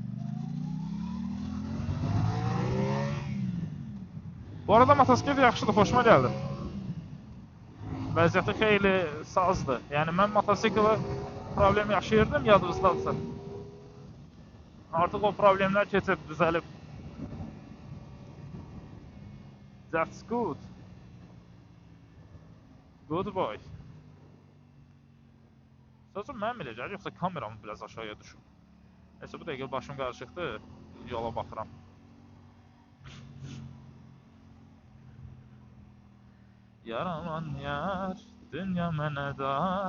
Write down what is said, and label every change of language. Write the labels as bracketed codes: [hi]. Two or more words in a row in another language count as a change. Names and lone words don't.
[az] Bu arada motosiklet yaxşıdır, xoşuma gəldi. Vəziyyəti xeyli sazdır. Yəni, mən motosiklə problem yaşayırdım, yadınızdadırsa. Artıq o problemlər keçib, düzəlib. [en] That's good. Good boy. [az] Sözüm mənim elə gəlir, yoxsa kameramı biraz aşağıya düşür. Neyse, bu dəqiqə başım qarışıqdır, yola baxıram. Yar aman yar, dünya mənə dar.